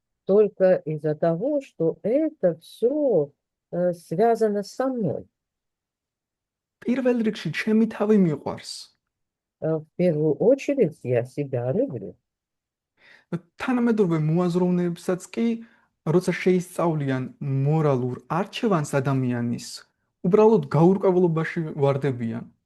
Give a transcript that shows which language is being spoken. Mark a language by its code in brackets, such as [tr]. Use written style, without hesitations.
[ru] Только из-за того, что это все связано со мной. [ka] პირველ რიგში ჩემი თავი მიყვარს. [ru] В первую очередь я себя люблю. [ka] თანამედროვე მოაზროვნეებსაც კი, როცა შეისწავლიან მორალურ არჩევანს ადამიანის, უბრალოდ გაურკვევლობაში ვარდებიან.